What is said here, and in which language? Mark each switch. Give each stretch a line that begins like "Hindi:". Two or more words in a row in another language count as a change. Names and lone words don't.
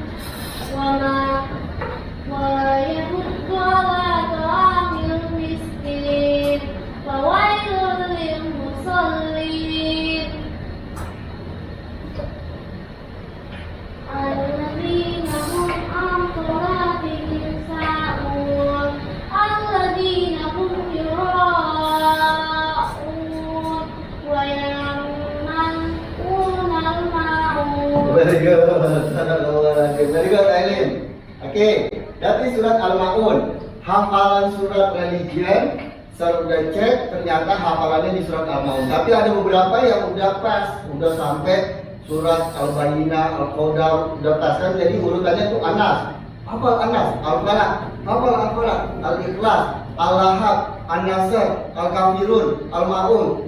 Arabic: ويحض على طعام المسكين وويل للمصلين الذين هم عن صلاتهم ساهون الذين هم يراءون ويمنعون الماعون.
English: Very good. Very good, Aileen. Okay, that is surat Al-Ma'un.
Indonesian: Hafalan surat religion. Saya udah cek, ternyata hafalannya di surat Al-Ma'un. Tapi ada beberapa yang udah pas, udah sampai surat Al-Bayyinah, Al-Qadar, udah pas kan. Jadi urutannya tuh Anas. Hafal Anas, Al-Falaq, hafal Al-Falaq, Al-Ikhlas, Al-Lahab, An-Nasr, Al-Kafirun, Al-Ma'un.